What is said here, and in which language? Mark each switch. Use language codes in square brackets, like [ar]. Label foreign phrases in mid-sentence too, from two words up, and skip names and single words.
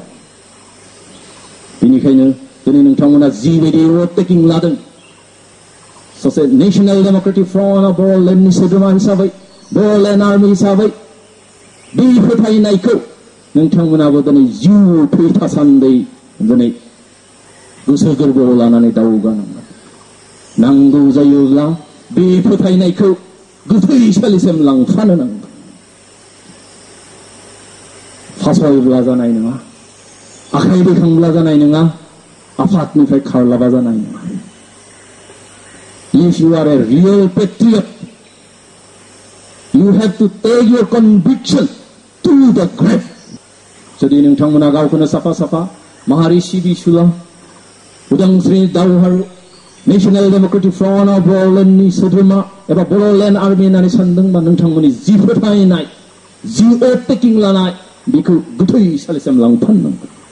[brx] बेनिखायनो दिनै नोंथांमोना जिबायदि [en] oath taking [brx] लादों, सासे नेशनेल डेमोक्रेटिक फ्रन्ट अफ बर'लेण्डनि सोद्रोमा हिसाबै, बर'लेण्ड आर्मि हिसाबै बे फोथायनायखौ नोंथांमोनाबो दिनै जिउ थैथासान्दै दिनै गोसो गोरबोआव लानानै दावगानांगोन। नांगौ जायोब्ला बे फोथायनायखौ गोथैसालिसिम लांफानो नांगोन। फासयब्ला जानाय नङा, आखाइ दैखांब्ला जानाय नङा, आफादनिफ्राय खारलाबा जानाय नङा। [en] If you are a real patriot, you have to take your conviction to the grave. [brx] जुदि नोंथांमोना गावखौनो साफा साफा माहारि सिबिसुला उदांस्रि दावहारु नेशनेल डेमोक्रेटिक फ्रन्ट अफ बर'लेण्डनि सोद्रोमा एबा बर'लेण्ड आर्मि होननानै सानदोंबा नोंथांमोननि जि फोथायनाय, जि [en] oath taking [brx] लानाय, बेखौ गोथैसालिसिम लांफानांगोन।